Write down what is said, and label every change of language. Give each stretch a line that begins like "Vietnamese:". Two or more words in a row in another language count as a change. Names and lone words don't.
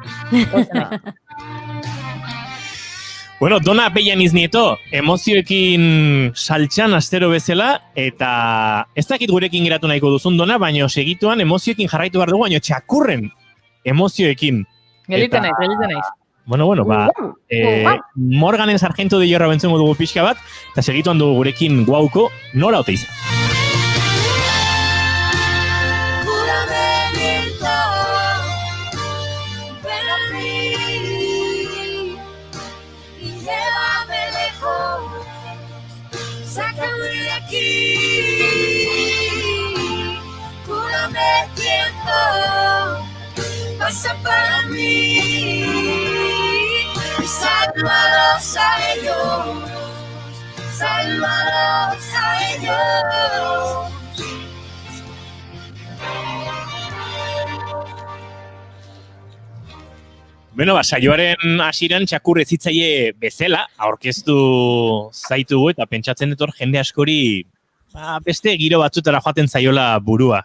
Basque: Bueno, Dona Pellaniz Nieto, emozioekin saltxan astero bezala, eta ez dakit gurekin geratu nahiko duzun, Dona, baina segituan emozioekin jarraitu behar dugu, baina txakurren emozioekin. Geliten naiz. Bueno, Morganen Sargento de Hierro bentzungo dugu pixka bat, eta segituan dugu gurekin guauko, Nora Oteiza.
Spanish: Sácame de aquí, cúrame el tiempo, pasa para mí, sálvalos a ellos, sálvalos a ellos.
Basque: Bueno, saioaren hasieran txakur ezitzaile bezala, aurkeztu zaitugu eta pentsatzen dut hor jende askori beste giro batzutara joaten zaiola burua.